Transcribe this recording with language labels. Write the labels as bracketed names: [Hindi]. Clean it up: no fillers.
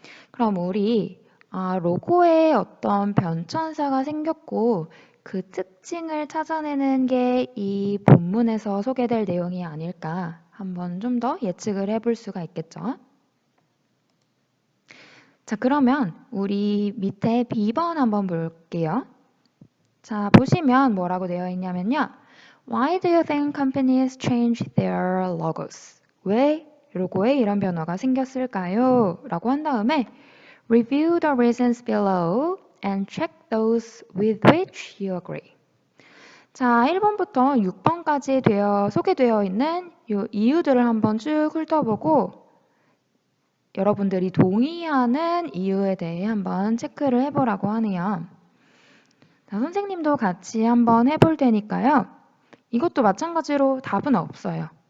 [Korean] 그럼 우리 로고에 어떤 변천사가 생겼고 그 특징을 찾아내는 게 이 본문에서 소개될 내용이 아닐까 한번 좀 더 예측을 해볼 수가 있겠죠. 자, 그러면 우리 밑에 B번 한번 볼게요. 자, 보시면 뭐라고 되어 있냐면요. [English] Why do you think companies change their logos? [Korean] 왜 로고에 이런 변화가 생겼을까요? 라고 한 다음에 [English] Review the reasons below and check those with which you agree. [Korean] 자, 1번부터 6번까지 소개되어 있는 이 이유들을 한번 쭉 훑어보고 여러분들이 동의하는 이유에 대해 한번 체크를 해보라고 하네요. 자, 선생님도 같이 한번 해볼 테니까요. 이것도 마찬가지로 답은 없어요.